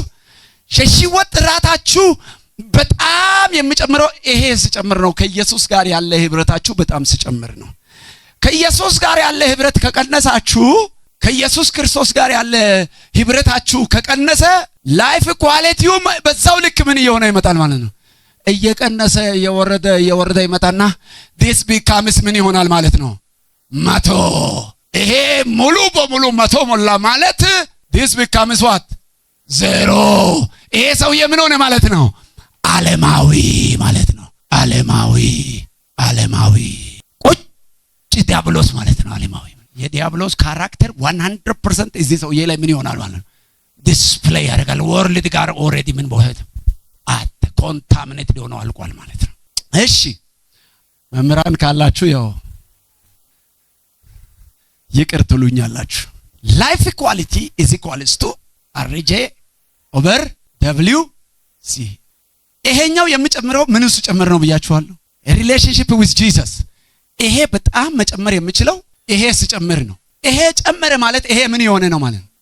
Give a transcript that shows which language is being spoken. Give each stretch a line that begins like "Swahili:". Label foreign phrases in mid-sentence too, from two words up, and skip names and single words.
Amharic: የህይወት ጥራታችሁ በጣም የሚጨምረው ይሄ ሲጨምር ነው። ከኢየሱስ ጋር ያለ ህብረታችሁ በጣም ሲጨምር ነው። ከኢየሱስ ጋር ያለ ህብረት ከቀነሳችሁ ከኢየሱስ ክርስቶስ ጋር ያለ ህብረታችሁ ከቀነሰ
English: life quality
Amharic: በዛው ልክ ምን እየሆነ ይመጣል ማለት ነው። እየቀነሰ እየወረደ ይመጣና
English: this becomes
Amharic: ምን ይሆናል ማለት ነው 100። ይሄ ሙሉ በሙሉ 100 ሞላ ማለት
English: this becomes what
Amharic: 0። ይሄ ሰውዬ ምን ሆነ ማለት ነው? ዓለማዊ ማለት ነው። ዓለማዊ ቁጭ ዲያብሎስ ማለት ነው። ዓለማዊ የዲያብሎስ ካራክተር 100% እዚህ ሰውዬ ላይ ምን ይሆናል ማለት ነው? ዲስፕሌይ ያደርጋል። ወርልድ ጋር ኦሬዲ ምን ቦሄት ኮንታሚኔትድ ሆኖ አልቋል ማለት ነው። እሺ መምህራን ካላችሁ ያው ይቅር ትሉኛላችሁ።
English: life equality is equals to RJ over W C።
Amharic: ይሄኛው የሚጨምረው ምን እሱ ጨምር ነው ብያችኋለሁ።
English: relationship with Jesus
Amharic: ይሄ በጣም መጨመር የሚችለው ይሄ ሲጨምር ነው። ይሄ ጨመረ ማለት ይሄ ምን የሆነ ነው ማለት ነው?